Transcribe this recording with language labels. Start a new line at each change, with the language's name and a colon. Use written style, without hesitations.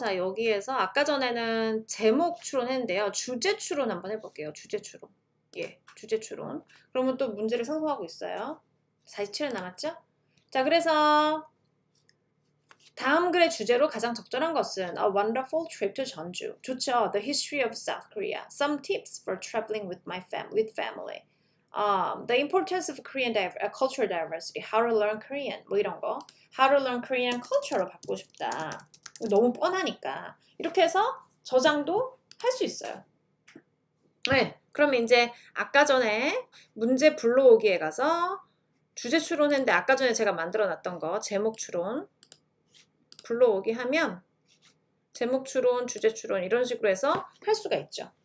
Korean: 자, 여기에서 아까 전에는 제목 추론했는데요. 주제 추론 한번 해볼게요. 주제 추론. 주제 추론. 그러면 또 문제를 생성하고 있어요. 47회 남았죠? 자, 그래서 다음 글의 주제로 가장 적절한 것은
English: A wonderful trip to Jeonju.
Korean: 좋죠.
English: The history of South Korea. Some tips for traveling with family. The importance of Korean cultural diversity. How to learn Korean.
Korean: 뭐 이런 거.
English: How to learn Korean culture로
Korean: 바꾸고 싶다. 너무 뻔하니까. 이렇게 해서 저장도 할 수 있어요. 네. 그럼 이제 아까 전에 문제 불러오기에 가서 주제 추론했는데 아까 전에 제가 만들어 놨던 거 제목 추론 불러오기 하면 제목 추론, 주제 추론 이런 식으로 해서 할 수가 있죠.